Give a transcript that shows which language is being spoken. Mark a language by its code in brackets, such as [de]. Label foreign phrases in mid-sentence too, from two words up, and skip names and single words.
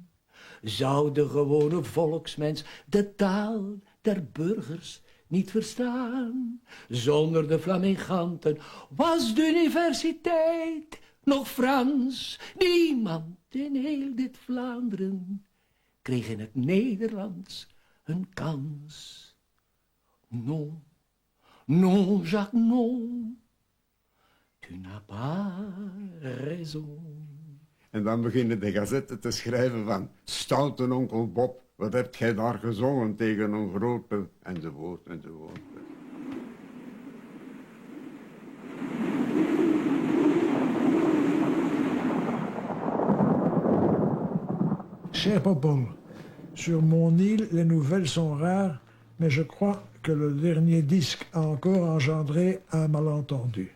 [nl] Zou de gewone volksmens de taal der burgers niet verstaan. Zonder de flaminganten was de universiteit nog Frans. Niemand in heel dit Vlaanderen kreeg in het Nederlands een kans. [fr] Non, non, Jacques, non, tu n'as pas raison. [nl] En dan beginnen de gazetten te schrijven van, stoute onkel Bob, wat hebt gij daar gezongen tegen een grote, enzovoort, enzovoort. [fr] Cher Popol, sur mon île, les nouvelles sont rares, mais je crois que le dernier disque a encore engendré un malentendu.